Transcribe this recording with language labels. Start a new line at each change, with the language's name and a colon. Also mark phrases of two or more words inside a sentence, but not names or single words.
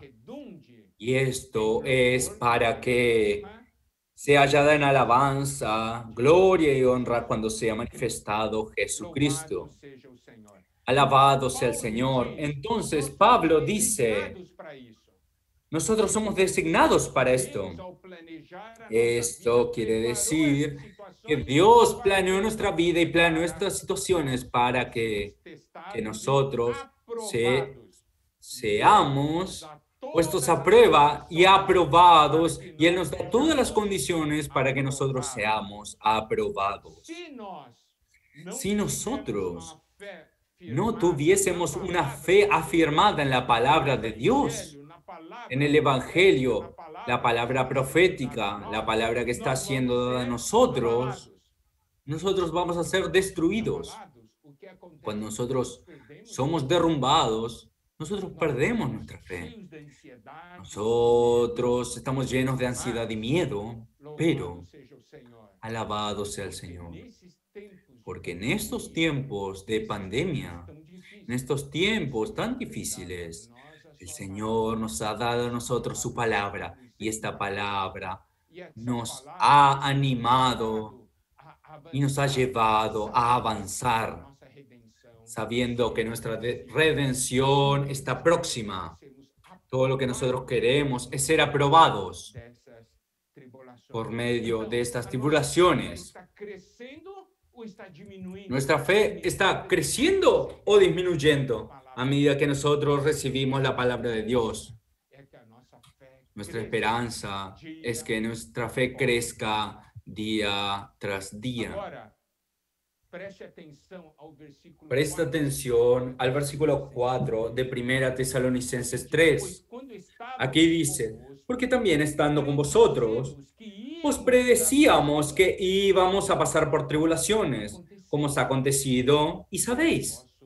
Spanish: Y esto es para que sea hallada en alabanza, gloria y honra cuando sea manifestado Jesucristo. Alabado sea el
Portuguese: Paulo
Spanish: Señor.
Portuguese: diz,
Spanish: Entonces
Portuguese: nós
Spanish: Pablo
Portuguese: somos
Spanish: dice,
Portuguese: designados para isso.
Spanish: nosotros somos designados para esto.
Portuguese: Deus, ao planejar a nossa vida,
Spanish: Esto quiere
Portuguese: preparou essas
Spanish: decir que
Portuguese: situações
Spanish: Dios
Portuguese: para
Spanish: planeó
Portuguese: que
Spanish: nuestra vida y planeó
Portuguese: para
Spanish: estas situaciones para
Portuguese: fôssemos
Spanish: que
Portuguese: testados e
Spanish: nosotros
Portuguese: aprovados. Deus nos
Spanish: seamos
Portuguese: dá
Spanish: puestos a
Portuguese: todas as
Spanish: prueba y
Portuguese: condições para
Spanish: aprobados,
Portuguese: que
Spanish: y Él
Portuguese: nós
Spanish: nos da todas las
Portuguese: sejamos
Spanish: condiciones para que nosotros
Portuguese: aprovados.
Spanish: seamos aprobados.
Portuguese: Se nós não
Spanish: Si
Portuguese: tivermos
Spanish: nosotros
Portuguese: uma fé
Spanish: no
Portuguese: firmada na
Spanish: tuviésemos una
Portuguese: palavra
Spanish: fe
Portuguese: de Deus,
Spanish: afirmada en la palabra
Portuguese: no
Spanish: de Dios,
Portuguese: evangelho, na
Spanish: en
Portuguese: palavra
Spanish: el
Portuguese: profética, na
Spanish: Evangelio, la
Portuguese: palavra que
Spanish: palabra
Portuguese: está sendo dada a
Spanish: profética, la
Portuguese: nós,
Spanish: palabra que está
Portuguese: nós vamos
Spanish: siendo dada a
Portuguese: ser
Spanish: nosotros,
Portuguese: abalados.
Spanish: nosotros vamos a ser destruidos.
Portuguese: Abalados, o que acontece
Spanish: Cuando
Portuguese: é que
Spanish: nosotros
Portuguese: perdemos
Spanish: somos
Portuguese: a fé.
Spanish: derrumbados, nosotros
Portuguese: Nós
Spanish: perdemos
Portuguese: estamos
Spanish: nuestra fe.
Portuguese: cheios de ansiedade,
Spanish: Nosotros estamos llenos de ansiedad y
Portuguese: mas
Spanish: miedo,
Portuguese: louvado
Spanish: pero
Portuguese: seja o Senhor,
Spanish: alabado sea el
Portuguese: porque
Spanish: Señor.
Portuguese: nesses tempos de
Spanish: Porque en estos
Portuguese: pandemia,
Spanish: tiempos de
Portuguese: nesses
Spanish: pandemia,
Portuguese: tempos tão difíceis,
Spanish: en estos tiempos tan
Portuguese: Deus tem dado a
Spanish: difíciles,
Portuguese: nós a
Spanish: el
Portuguese: sua
Spanish: Señor nos ha dado a
Portuguese: palavra,
Spanish: nosotros su palabra, y esta palabra
Portuguese: e essa
Spanish: nos
Portuguese: palavra
Spanish: ha
Portuguese: tem nos
Spanish: animado
Portuguese: levado a
Spanish: y nos ha
Portuguese: avançar,
Spanish: llevado a
Portuguese: sabendo que a
Spanish: avanzar,
Portuguese: nossa redenção
Spanish: sabiendo que
Portuguese: está
Spanish: nuestra
Portuguese: próxima.
Spanish: redención
Portuguese: Tudo
Spanish: está
Portuguese: que
Spanish: próxima.
Portuguese: sermos
Spanish: Todo lo que nosotros
Portuguese: aprovados
Spanish: queremos es ser aprobados
Portuguese: dessas tribulações.
Spanish: por medio
Portuguese: Então,
Spanish: de estas
Portuguese: a nossa fé
Spanish: tribulaciones.
Portuguese: está crescendo ou está diminuindo?
Spanish: ¿Nuestra fe está creciendo o disminuyendo a medida que nosotros recibimos la palabra de Dios?
Portuguese: É que a nossa fé
Spanish: Nuestra
Portuguese: cresça
Spanish: esperanza es que nuestra fe crezca día tras día.
Portuguese: Agora, preste atenção ao versículo
Spanish: Presta
Portuguese: 4.
Spanish: atención al versículo 4 de 1 Tesalonicenses 3. Aquí dice, porque también estando con vosotros, os predecíamos que íbamos a pasar por tribulaciones, como os ha acontecido, y sabéis.